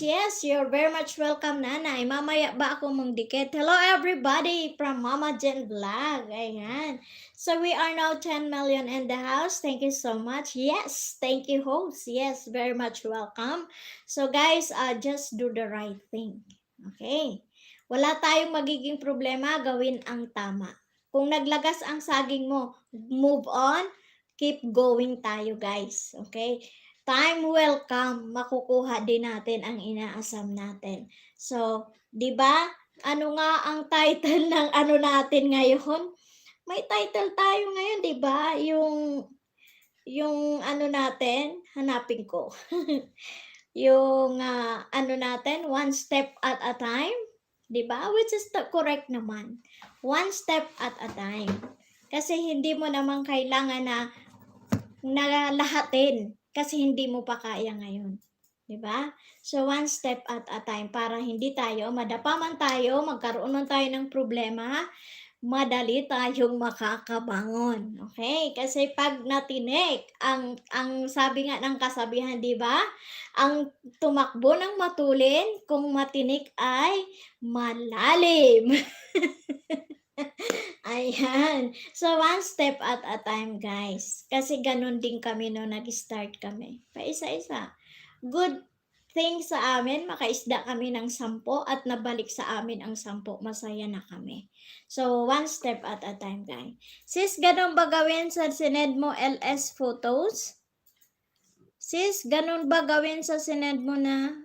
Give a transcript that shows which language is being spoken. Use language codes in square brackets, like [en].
[en] Yes, you're very much welcome, Nanay. [tl] Mamaya ba ako mangdikit? [en] Hello, everybody from Mama Jen Vlog. Ayan. So, we are now 10 million in the house. Thank you so much. Yes, thank you, host. Yes, very much welcome. So, guys, just do the right thing. Okay? [tl] Wala tayong magiging problema, gawin ang tama. Kung naglagas ang saging mo, move on. [en] Keep going tayo guys, okay? Time will come, [tl] makukuha din natin ang inaasam natin. So, 'di ba? Ano nga ang title ng ano natin ngayon? May title tayo ngayon, 'di ba? Yung ano natin, hanapin ko. yung ano natin, [en] one step at a time, [tl] 'di ba? [en] Which is the correct naman. One step at a time. [tl] Kasi hindi mo naman kailangan na lahatin kasi hindi mo pa kaya ngayon. Diba? So, one step at a time para hindi tayo, madapa man tayo, magkaroon man tayo ng problema, madali tayong makakabangon. Okay? Kasi pag natinik, ang sabi nga ng kasabihan, di ba? Ang tumakbo ng matulin, kung matinik ay malalim. Ayan. [en] So, one step at a time, guys. [tl] Kasi ganun din kami no nag-start kami. Paisa-isa. Good thing sa amin, makaisda kami ng 10 at nabalik sa amin ang 10. Masaya na kami. [en] So, one step at a time, guys. [tl] Sis, ganun ba gawin sa sined mo LS photos? Sis, ganun ba gawin sa sined mo na?